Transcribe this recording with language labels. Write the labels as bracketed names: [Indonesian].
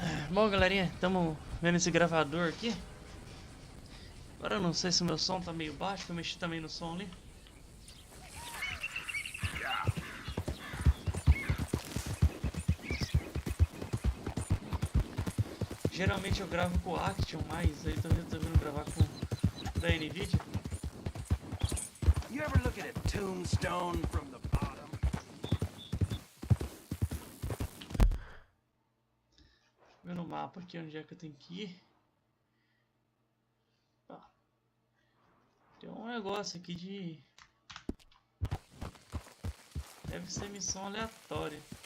[Portuguese] Bom, galerinha, estamos vendo esse gravador aqui. Agora eu não sei se o meu som tá meio baixo, que eu mexi também no som ali. Geralmente eu gravo com o Action, mas aí tô resolvendo gravar com da NVIDIA. [English] You ever look at a tombstone from the bottom? [Portuguese] Vendo o mapa aqui onde é que eu tenho que ir. Ó, tem um negócio aqui de... Deve ser missão aleatória.